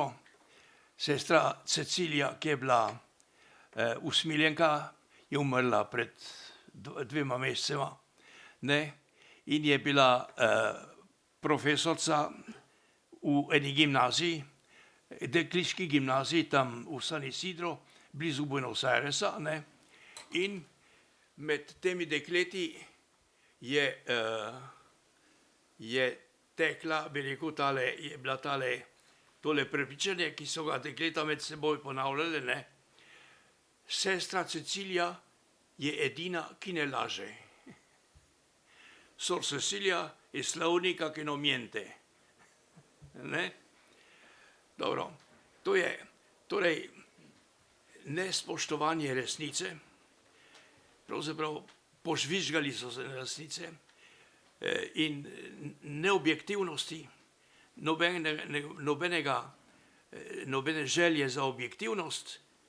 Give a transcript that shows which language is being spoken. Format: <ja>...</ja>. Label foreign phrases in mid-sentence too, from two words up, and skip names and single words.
<sl>sestra Cecilija, ki je bila usmiljenka, je umrla pred 2 mesecema, ne, in je bila profesorica v eni gimnaziji, dekliški gimnaziji, tam v San Isidro, blizu Buenos Airesa, ne, in med temi dekleti je tekla, bi rekel, je bila tole prepričanje, ki so ga dekleta med seboj ponavljale, ne. Sestra Cecilija je edina, ki ne laže.</sl> <es>Sor Cecilia es la única que no miente.</es> <sl>Ne? Dobro, to je torej nespoštovanje resnice, pravzaprav požvižgali so se na resnice in neobjektivnosti, nobene želje za objektivnost.</sl>